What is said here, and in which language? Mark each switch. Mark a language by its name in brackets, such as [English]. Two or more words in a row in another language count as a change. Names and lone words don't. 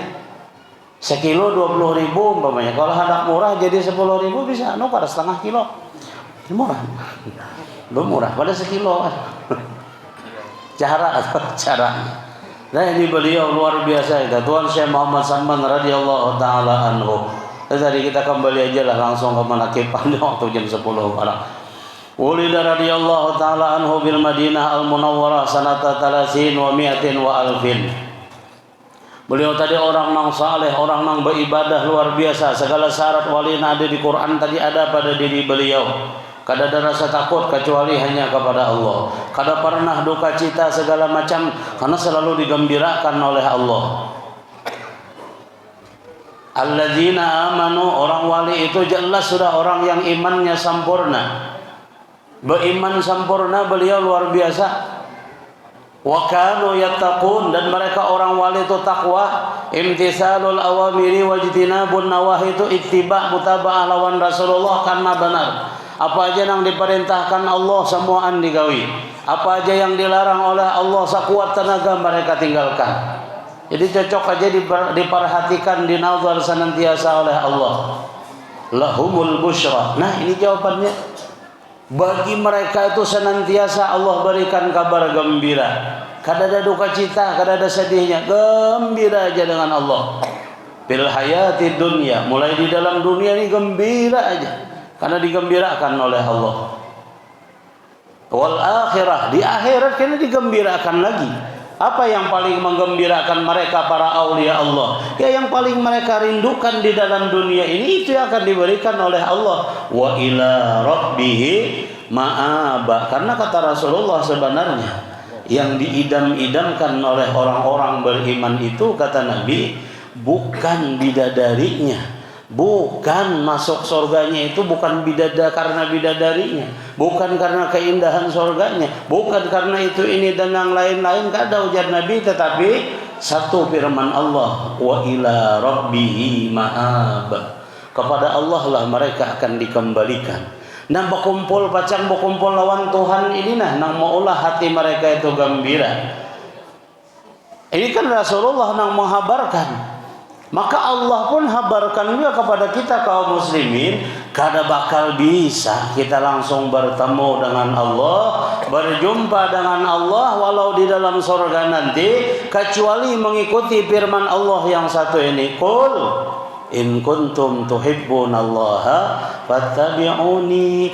[Indonesian] Sekilo 20.000 umpamanya. Kalau hendak murah jadi 10.000 bisa, kada setengah kilo. Murah, belum murah pada sekilo. Cara nah ini beliau luar biasa itu Tuan Syekh Muhammad Samman [Arabic] رضي الله تعالى عنه. [Indonesian] Tadi kita kembali aja lah langsung ke manakiban waktu jam 10 malam. [Arabic] ولد رضي الله تعالى عنه بالمدينة المنورة سنة 30 و 100 و ألف. [Indonesian] Beliau tadi orang nang saleh, orang nang beribadah luar biasa. Segala syarat wali yang ada di Quran tadi ada pada diri beliau. Kada ada rasa takut kecuali hanya kepada Allah. Kada pernah duka cita segala macam karena selalu digembirakan oleh Allah. [Arabic] الذين آمنوا, [Indonesian] orang wali itu jelas sudah orang yang imannya sempurna. Beriman sempurna beliau luar biasa. [Arabic] وكانوا يتقون, [Indonesian] dan mereka orang wali itu takwa. [Arabic] امتثال الأوامر واجتناب النواهي, itu اتباع متابعة [Indonesian] lawan Rasulullah karena benar. Apa aja yang diperintahkan Allah semuaan digawi. Apa aja yang dilarang oleh Allah sekuat tenaga mereka tinggalkan. Jadi cocok aja diperhatikan, dinazar senantiasa oleh Allah. [Arabic] لهم البشرى. [Indonesian] Nah ini jawabannya. Bagi mereka itu senantiasa Allah berikan kabar gembira. Kada ada duka cita, kada ada sedihnya. Gembira aja dengan Allah. [Arabic] في الحياة الدنيا, [Indonesian] mulai di dalam dunia ini gembira aja. Karena digembirakan oleh Allah. [Arabic] والآخرة, [Indonesian] di akhirat kena digembirakan lagi. Apa yang paling menggembirakan mereka para aulia Allah? Ya yang paling mereka rindukan di dalam dunia ini, itu yang akan diberikan oleh Allah. [Arabic] وإلى ربه مآبا. [Indonesian] Karena kata Rasulullah sebenarnya yang diidam-idamkan oleh orang-orang beriman itu, kata Nabi, bukan bidadarinya. Bukan masuk surganya itu bukan karena bidadarinya, bukan karena keindahan surganya, bukan karena itu ini dan yang lain-lain, kada ujar Nabi, tetapi satu firman Allah, [Arabic] وإلى ربه مآب. [Indonesian] Kepada Allah lah mereka akan dikembalikan. Nang berkumpul lawan Tuhan ini nang maulah hati mereka itu gembira. Ini kan Rasulullah nang menghabarkan. Maka Allah pun habarkan juga kepada kita kaum muslimin, kada bakal bisa kita langsung bertemu dengan Allah, berjumpa dengan Allah walau di dalam surga nanti, kecuali mengikuti firman Allah yang satu ini, [Arabic] قل إن كنتم تحبون الله فاتبعوني.